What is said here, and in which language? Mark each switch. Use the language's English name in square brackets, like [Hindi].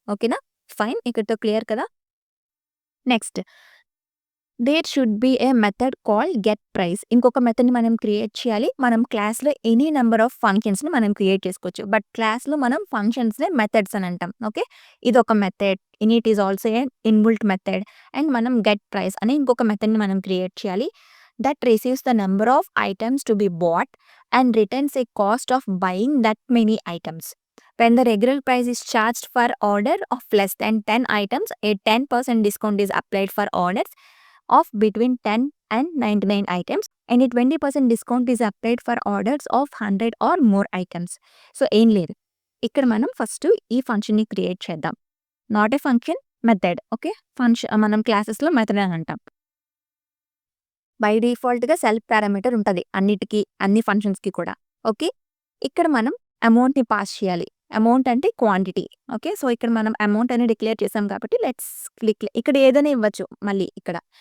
[Telugu] ఓకేనా, ఫైన్, ఇక్కడతో క్లియర్ కదా. [English] Next, there should be a method called get price. [Telugu] ఇంకొక మెథడ్ని మనం క్రియేట్ చేయాలి. మనం క్లాస్లో ఎనీ నెంబర్ ఆఫ్ ఫంక్షన్స్ని మనం క్రియేట్ చేసుకోవచ్చు, బట్ క్లాస్లో మనం ఫంక్షన్స్ని మెథడ్స్ అని అంటాం. [English] okay, [Telugu] ఇది ఒక method, [English] Init is also a inbuilt method. [Telugu] And మనం గెట్ ప్రైస్ అనే ఇంకొక మెథడ్ని మనం క్రియేట్ చేయాలి. [English] that receives the number of items to be bought and returns a cost of buying that many items. When the regular price is charged for order of less than 10 items, a 10% discount is applied for orders of between 10 and 99 items, and a 20% discount is applied for orders of 100 or more items. [Telugu] So ఏం లేదు, ఇక్కడ మనం first ఈ ఫంక్షన్ని create చేద్దాం. [English] not a function, [Telugu] method. Okay, function మనం క్లాసెస్లో method అని అంటాం. బై డిఫాల్ట్గా సెల్ఫ్ పారామీటర్ ఉంటుంది అన్నిటికీ, అన్ని ఫంక్షన్స్కి కూడా. ఓకే, ఇక్కడ మనం అమౌంట్‌ని పాస్ చేయాలి. అమౌంట్ అంటే క్వాంటిటీ. ఓకే. సో, ఇక్కడ మనం అమౌంట్ అని డిక్లేర్ చేసాం కాబట్టి లెట్స్ క్లిక్ ఇక్కడ ఏదైనా ఇవ్వచ్చు మళ్ళీ ఇక్కడ.